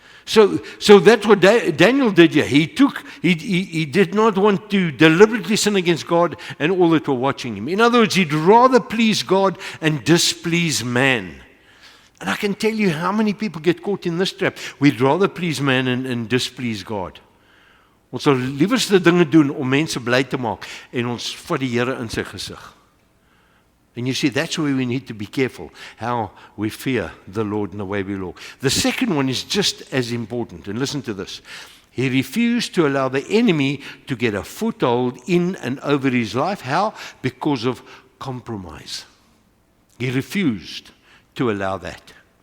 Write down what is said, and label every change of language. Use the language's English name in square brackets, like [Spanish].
[English] So that's what Daniel did here. He did not want to deliberately sin against God and all that were watching him. In other words, he'd rather please God and displease man. And I can tell you how many people get caught in this trap. We'd rather please man and displease God. [Afrikaans] Ons sal liewerste dinge doen om mense bly te maak en ons vat die Here in sy gesig. [English] And you see, that's where we need to be careful, how we fear the Lord and the way we walk. The second one is just as important, and listen to this. He refused to allow the enemy to get a foothold in and over his life. How? Because of compromise. He refused to allow that.